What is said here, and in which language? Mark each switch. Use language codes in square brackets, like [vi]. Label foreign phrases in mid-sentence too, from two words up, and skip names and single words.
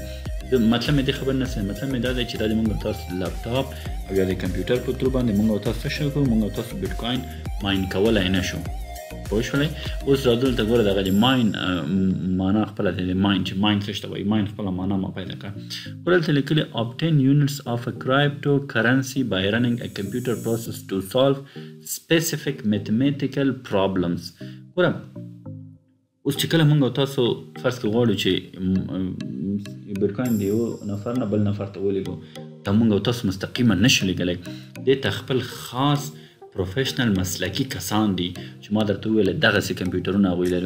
[ps] مطلب مې دې خبر نه سم، مطلب مې دا دی چې دا د موږ تاسو لپټاپ او یا د کمپیوټر په تر باندې موږ تاسو څه شو کوو؟ موږ تاسو بیټ کوین ماین کولای نه شو. پوه شولئ. اوس راځو دلته ګوره دغه د ماین معنا خپله د ماین چې ماین څه ته وایي ماین خپله معنا ما پیدا کړه. ګوره دلته لیکلي [en] obtain units of a cryptocurrency by running a computer process to solve specific mathematical problems. [ps] ګوره اوس چې کله موږ او تاسو فرض کړو غواړو چې بیټکوین د یو نفر نه بل نفر ته ولیږو دا موږ او تاسو مستقیما نشو لیږلی. دې ته خپل خاص پروفیشنل مسلکي کسان دي چې ما درته وویل دغسې کمپیوټرونه هغوی لري.